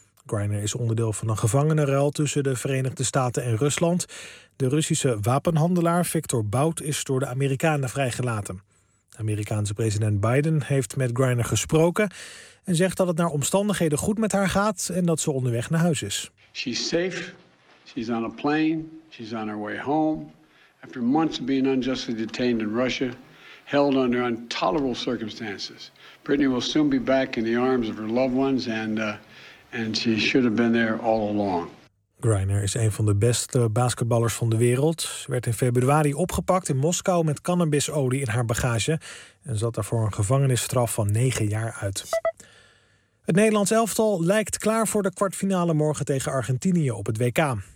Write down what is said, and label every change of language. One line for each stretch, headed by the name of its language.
Dutch: Griner is onderdeel van een gevangenenruil tussen de Verenigde Staten en Rusland. De Russische wapenhandelaar Viktor Bout is door de Amerikanen vrijgelaten. De Amerikaanse president Biden heeft met Griner gesproken en zegt dat het naar omstandigheden goed met haar gaat en dat ze onderweg naar huis is.
English: She's safe. She's on a plane. She's on her way home. After months of being unjustly detained in Russia, held under intolerable circumstances. Brittany will soon be back in the arms of her loved ones and she should have been there all along.
Dutch: Griner is een van de beste basketballers van de wereld. Ze werd in februari opgepakt in Moskou met cannabisolie in haar bagage en zat daarvoor een gevangenisstraf van 9 jaar uit. Het Nederlands elftal lijkt klaar voor de kwartfinale morgen tegen Argentinië op het WK.